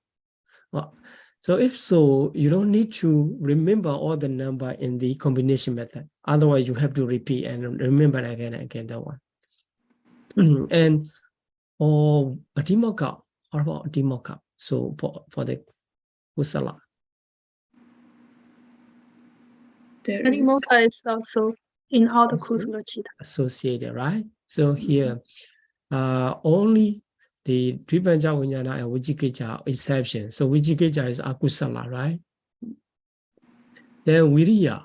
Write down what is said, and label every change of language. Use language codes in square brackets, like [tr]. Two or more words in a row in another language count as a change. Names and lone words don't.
[en] So if so, you don't need to remember all the number in the combination method. Otherwise, you have to repeat and remember again and again that one. And Adhimokka, what about Adhimokka? So for the kusala. Adhimokka is also in all the [pi] Kusala Chitta. [en] Associated, right? So here, only the [pi] Tripanja Vijnana [en] and Vijikicca exception. So Vijikicca is akusala, right? Then Viriya.